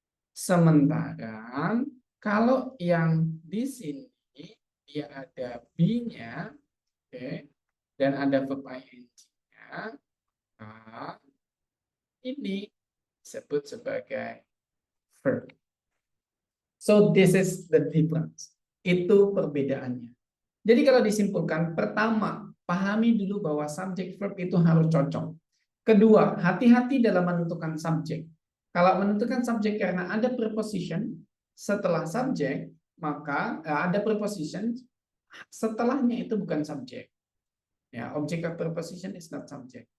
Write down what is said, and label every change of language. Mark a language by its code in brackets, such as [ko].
[id] Sementara kalau yang di sini dia ada be-nya, okay, dan ada verb ing-nya, ini disebut sebagai verb. [en] So this is the difference. [id] Itu perbedaannya. Jadi kalau disimpulkan, pertama, pahami dulu bahwa subjek verb itu harus cocok. Kedua, hati-hati dalam menentukan subjek. Kalau menentukan subjek karena ada preposition setelah subjek, maka ada preposition setelahnya itu bukan subjek. [en] Ya, object of preposition is not subject.